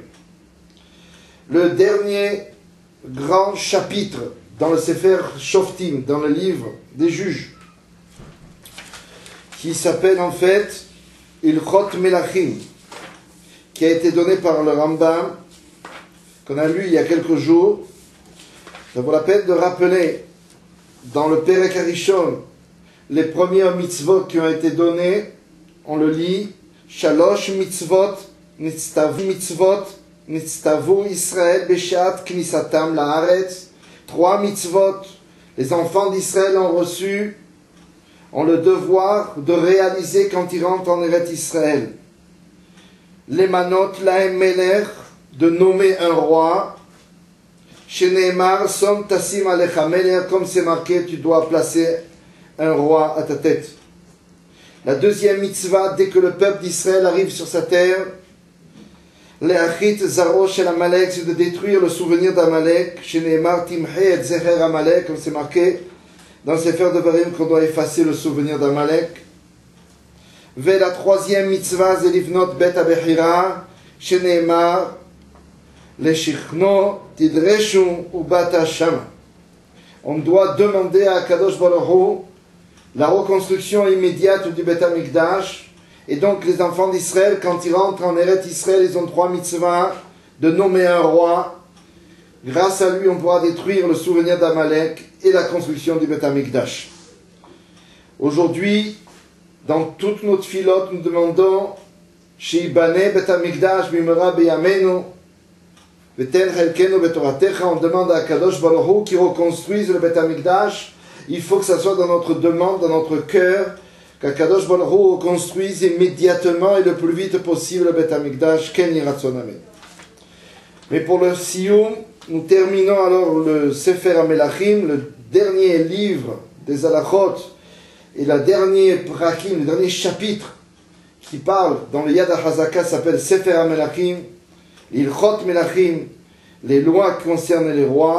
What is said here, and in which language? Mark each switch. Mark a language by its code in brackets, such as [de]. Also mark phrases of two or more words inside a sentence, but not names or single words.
[fr] Le dernier grand chapitre dans le Sefer Shoftim, dans le livre des juges, qui s'appelle en fait Ilchot Melachim, qui a été donné par le Rambam, qu'on a lu il y a quelques jours. Ça vaut la peine de rappeler dans le [he] פרק הראשון [fr] les premières mitzvot qui ont été données. On le lit: [he] שלוש מצוות נצטוו ישראל בשעת כניסתם לארץ. [fr] 3 mitzvot, les enfants d'Israël ont le devoir de réaliser quand ils rentrent en Eretz Israël. [he] למנות להם מלך, [fr] de nommer un roi. [he] שנאמר שום תשים עליך מלך, [fr] comme c'est marqué, tu dois placer un roi à ta tête. La deuxième mitzvah, dès que le peuple d'Israël arrive sur sa terre, [he] להכרית זרעו של עמלק, [fr] c'est de détruire le souvenir d'Amalek. [he] שנאמר תמחה את זכר עמלק, [fr] comme c'est marqué dans le Sefer Devarim qu'on doit effacer le souvenir d'Amalek. Ve la troisième mitzvah, c'est [he] לבנות בית הבחירה שנאמר לשכנו תדרשו ובאת שמה. [fr] On doit demander à [he] קדוש ברוך הוא [fr] la reconstruction immédiate du [he] בית המקדש. [fr] Et donc les enfants d'Israël, quand ils rentrent en Eretz Israël, ils ont 3 mitzvahs: de nommer un roi. Grâce à lui, on pourra détruire le souvenir d'Amalek et la construction du [he] בית המקדש. [fr] Aujourd'hui, dans toute notre filote, nous demandons [he] שייבנה בית המקדש במהרה בימינו ותן חלקנו בתורתך. [fr] On demande à [he] קדוש ברוך הוא [fr] qui reconstruise le [he] בית המקדש. [fr] Il faut que ça soit dans notre demande, dans notre cœur, qu' [he] הקדוש ברוך הוא [fr] reconstruise immédiatement et le plus vite possible le [he] בית המקדש. כן יהי רצון אמן. [fr] Mais pour le Siyum, nous terminons alors le Sefer HaMelachim, le dernier livre des Halachot, et le dernier prakim, le dernier chapitre qui parle dans le Yad HaHazaka s'appelle Sefer HaMelachim, Ilchot Melachim, les lois qui concernent les rois.